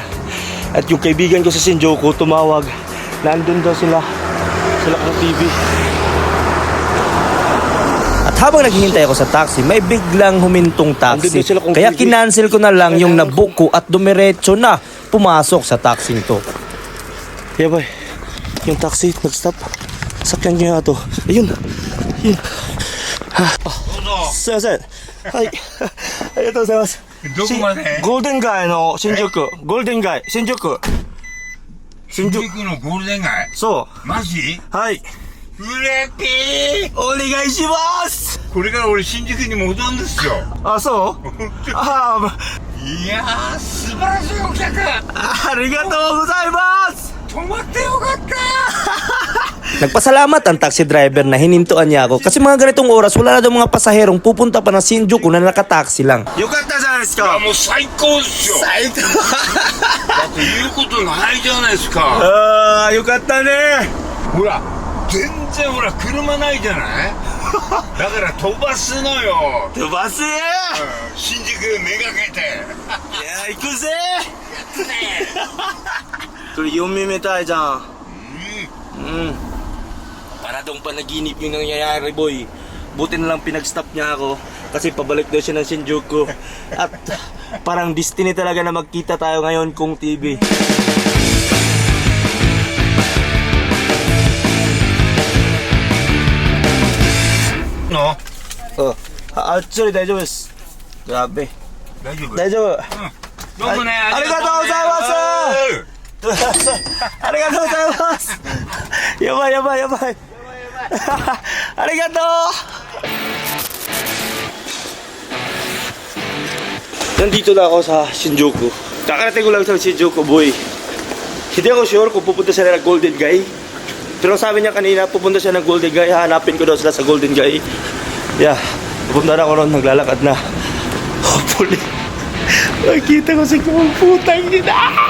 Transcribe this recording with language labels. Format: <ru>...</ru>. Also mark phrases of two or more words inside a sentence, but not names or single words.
<tl>At yung kaibigan ko sa Shinjuku tumawag. Nandun daw sila Kong TV. At habang naghihintay ako sa taxi, may biglang humintong taxi. Andun sila Kong Kaya TV. kinancel ko na lang yung nabook ko at dumiretso na pumasok sa taxi to.</tl> <en>Yeah, boy.</en> <tl>Yung taxi nag-stop. Sakyan niya to. Ayun. Ayun.</tl> <ja>すみません。はい. ありがとうございます. どこまでゴールデン街の新宿。ゴールデン街。新宿。新宿のゴールデン街そう。マジはい。うれぴーお願いしますこれから俺新宿に戻るんですよあ、そうあいやー素晴らしいお客ありがとうございます泊まってよかった</ja> <tl>Nagpasalamat ang taxi driver na hinintuan niya ako kasi mga ganitong oras wala na daw mga pasaherong pupunta pa ng Shinjuku na nakataxi lang.</tl> <ja>よかったじゃないですいやかもう最高ですよ最高だって言うことないじゃないですかあーよかったねほら全然ほら車ないじゃないだから飛ばすのよ、飛ばせ新宿めがけていや行くぜこれ4目</ja> <tl>tayo dyan Para daw panaginip yung nangyayari, boy. Buti na lang pinag-stop niya ako kasi pabalik daw siya ng Shinjuku. At parang destiny talaga na magkita tayo ngayon Kong TV. の</tl> <en>Oh, actually,</en> <ja>大丈夫です.</ja> <en>Grabe.</en> <ja>大丈夫大丈夫。どうもね、ありがとうございますありがとうございますやばいやばいやばいありがとう</ja> <tl>Nandito na ako sa Shinjuku. Kakarating ko lang sa Shinjuku, boy. Hindi ako sure kung pupunta sila ng Golden Guy. Pero sabi niya kanina, pupunta siya ng Golden Guy. Hanapin ko daw sila sa Golden Guy. Yeah, pupunta na ako ron, naglalakad na. Hopefully, makikita ko si Kong putang ina.</tl>